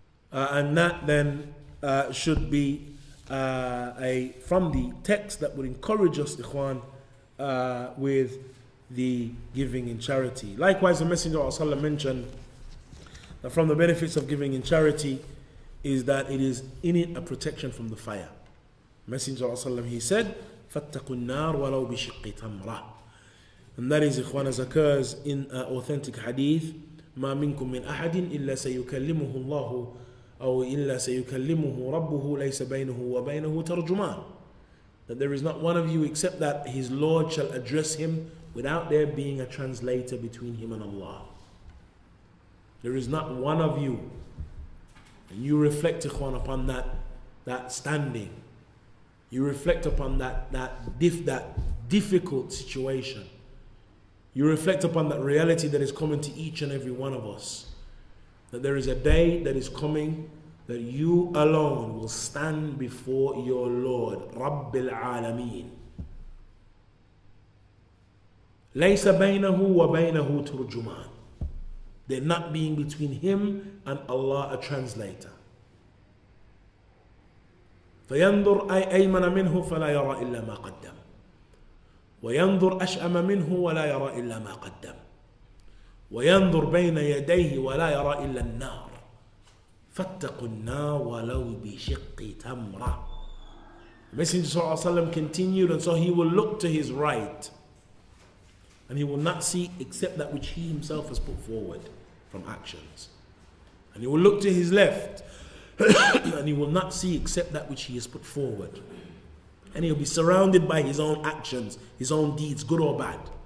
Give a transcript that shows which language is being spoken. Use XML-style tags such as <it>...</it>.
<en>And that then should be from the text that would encourage us, ikhwan, with the giving in charity. Likewise, the Messenger of Allah mentioned that from the benefits of giving in charity is that it is in it a protection from the fire. Messenger of Allah, he said,</en> <ar>فَاتَّقُوا النَّارِ وَلَوْ بِشِقِّ تَمْرَةٍ.</ar> <en>And that is, ikhwan, as occurs in authentic hadith,</en> <ar>مَا مِنْكُم مِّنْ أَحَدٍ إِلَّا سَيُكَلِّمُهُ اللَّهُ أو إلا سيكلمه ربه ليس بينه وبينه ترجمان.</ar> <en>That there is not one of you except that his Lord shall address him without there being a translator between him and Allah. There is not one of you. And you reflect, ikhwan, upon that standing. You reflect upon that difficult situation. You reflect upon that reality that is coming to each and every one of us. That there is a day that is coming that you alone will stand before your Lord, Rabbil Alameen.</en> <ar>لَيْسَ بَيْنَهُ وَبَيْنَهُ تُرْجُمَانٍ.</ar> <en>There not being between him and Allah a translator.</en> <ar>فَيَنْظُرْ أَيْمَنَ مِنْهُ فَلَا يَرَى إِلَّا مَا قَدَّمَ وَيَنْظُرْ أَشْأَمَ مِنْهُ وَلَا يَرَى إِلَّا مَا قَدَّمَ وينظر بين يديه ولا يرى إلا النار فاتقوا النار ولو بشق تمرة.</ar> <en>The Messenger sallallahu alaihi wasallam continued, and so he will look to his right and he will not see except that which he himself has put forward from actions, and he will look to his left and he will not see except that which he has put forward, and he'll be surrounded by his own actions, his own deeds, good or bad.</en>